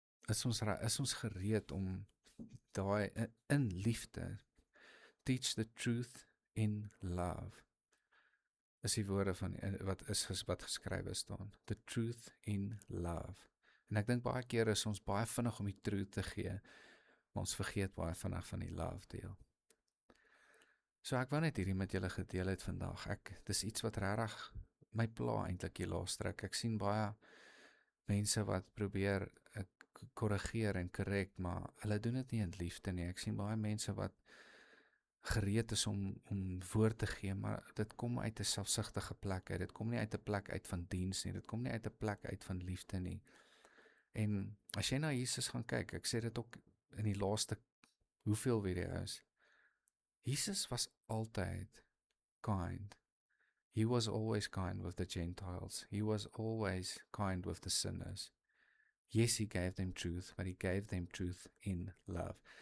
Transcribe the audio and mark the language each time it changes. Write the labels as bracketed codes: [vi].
[af] Is ons gereed om daai in liefde, [en] teach the truth in love, [af] is die woorde van wat geskrywe staan, [en] the truth in love. [af] En ek dink baie keer is ons baie vinnig om die truth te gee, maar ons vergeet baie vinnig van die love deel. So ek wou net hierdie met julle gedeel het vandag. Dis iets wat regtig my pla eintlik die laaste ruk. Ek sien baie mense wat probeer korrigeer en korrek, maar hulle doen dit nie in liefde nie. Ek sien baie mense wat gereed is om woord te gee, maar dit kom uit 'n selfsugtige plek uit. Dit kom nie uit 'n plek uit van diens nie. Dit kom nie uit 'n plek uit van liefde nie. En as jy na Jesus gaan kyk, ek sê dit ook in die laaste hoeveel video's, Jesus was altyd kind. [en] He was always kind with the Gentiles. He was always kind with the sinners. Yes, he gave them truth, but he gave them truth in love.